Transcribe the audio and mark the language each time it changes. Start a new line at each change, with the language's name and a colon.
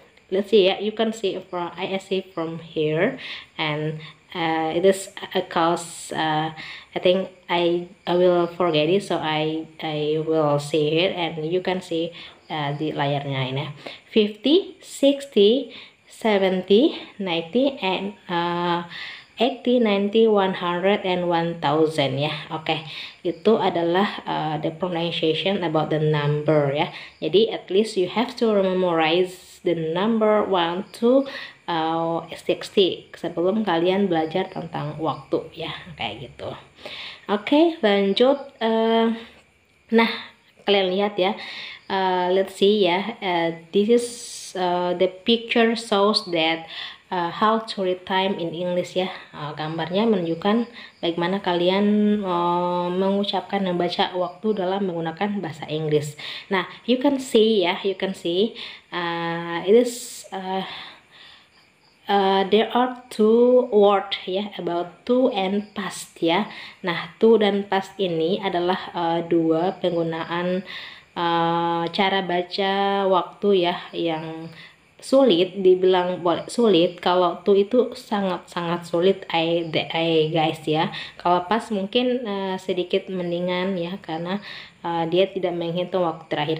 English: let's see, yeah, you can see from I see from here, and it is cause I think I will forget it, so I will see it, and you can see
Indonesian: di layarnya ini
English: 50, 60, 70, 90, and 80, 90, 100, and 1000 ya.
Indonesian: Oke, itu adalah
English: the pronunciation about the number ya. Jadi at least you have to memorize the number 1 to 60
Indonesian: sebelum kalian belajar tentang waktu ya, kayak gitu. Oke, lanjut. Nah, kalian lihat ya.
English: Let's see
Indonesian: ya.
English: This is the picture shows that how to read time in English ya.
Indonesian: Gambarnya menunjukkan bagaimana kalian mengucapkan dan membaca waktu dalam menggunakan bahasa Inggris.
English: Nah, you can see ya, it is there are two words ya about to and past ya.
Indonesian: Nah, to dan past ini adalah dua penggunaan cara baca waktu ya yang sulit, dibilang boleh sulit. Kalau to itu sangat sulit guys ya. Kalau pas mungkin sedikit mendingan ya, karena dia tidak menghitung waktu terakhir.